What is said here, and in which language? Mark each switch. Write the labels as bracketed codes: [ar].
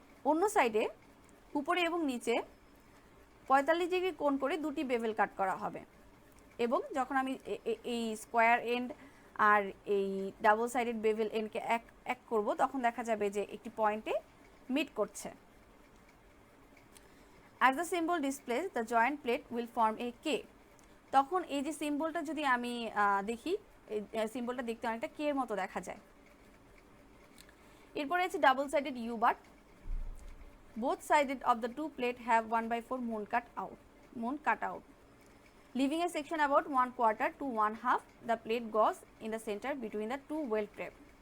[bn] অন্য সাইডে উপরে এবং নিচে 45 ডিগ্রি কোণ করে দুটি বেভেল কাট করা হবে এবং যখন আমি এই স্কোয়ার এন্ড আর এই ডাবল সাইডেড বেভেল এন্ডকে এক করব তখন দেখা যাবে যে একটি পয়েন্টে মিট করছে। [en] As the symbol displays, the joint plate will form a K. [bn] তখন এই যে সিম্বলটা যদি আমি দেখি, সিম্বলটা দেখতে অনেকটা কে এর মতো দেখা যায়। এরপরে আছে double sided you but. [en] Both sides of the two plate have 1/4 moon cut out, leaving a section about 1/4 to 1/2. The plate goes in the center between the two weld prep.